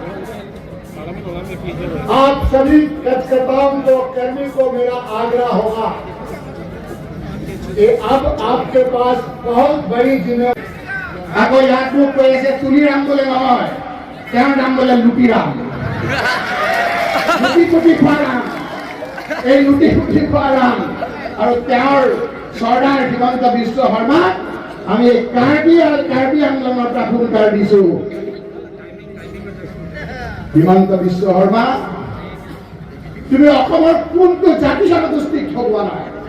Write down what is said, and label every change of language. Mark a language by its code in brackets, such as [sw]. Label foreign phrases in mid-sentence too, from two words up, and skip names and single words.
[hi] आप सभी कार्यकर्ताओं को, कर्मी को मेरा आग्रह होगा कि अब आपके पास बहुत बड़ी जिम्मेदारी। आपको याद लोग को ऐसे तुलीराम बोले नय, क्या नाम बोले लुटीराम, लुटी कुटी खुआराम, [as] এই লুটি কুটি খুৱাৰাম আৰু তেওঁৰ চৰ্দাৰ হিমন্ত বিশ্ব শৰ্মাক আমি কাৰ্বি আৰু কাৰ্বি আংলঙৰ পৰা ফোনকাৰ দিছো। হিমন্ত বিশ্ব শৰ্মা, তুমি অসমৰ কোনটো জাতি জনগোষ্ঠীক ঠগোৱা নাই?